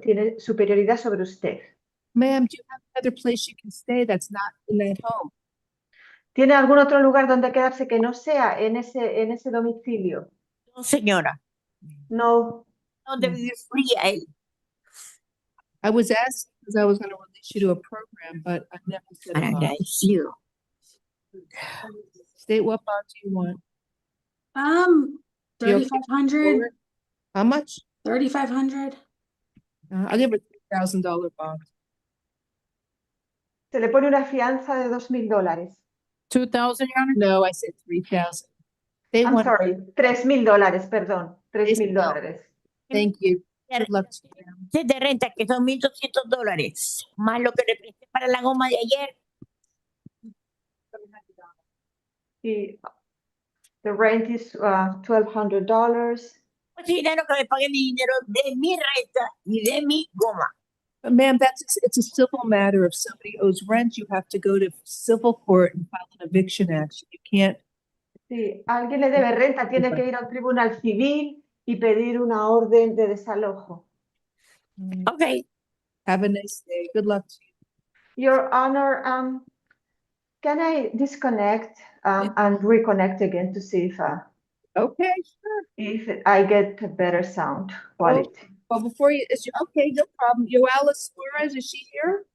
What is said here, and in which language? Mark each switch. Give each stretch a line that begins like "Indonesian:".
Spanish: Tiene superioridad sobre usted.
English: Ma'am, do you have another place you can stay that's not in that home?
Spanish: ¿Tiene algún otro lugar donde quedarse que no sea en ese domicilio? No, señora. No. ¿Dónde vivir fría él?
English: I was asked because I was going to release you to a program, but I never said a bond.
Spanish: Agradecido.
English: State, what bond do you want? 3,500. How much? 3,500. I'll give a $3,000 bond.
Spanish: Se le pone una fianza de $2,000.
English: 2,000, Your Honor? No, I said 3,000. They I'm want. sorry, $3,000,
Spanish: perdón.
English: $3,000. Thank you. Good luck to you.
Spanish: De renta que son $1,200 más lo que le presté para la goma de ayer.
English: The rent is $1,200.
Spanish: Pues dinero que me pague mi dinero de mi renta y de mi goma.
English: Ma'am, it's a civil matter. If somebody owes rent, you have to go to civil court and file an eviction action. You can't.
Spanish: Si alguien le debe renta, tiene que ir a un tribunal civil y pedir una orden de desalojo.
English: Okay. Have a nice day. Good luck to you. Your Honor, can I disconnect and reconnect again to see Okay, sure. if I get a better sound quality? Well, before you, okay, no problem. Yoala Suarez, is she here?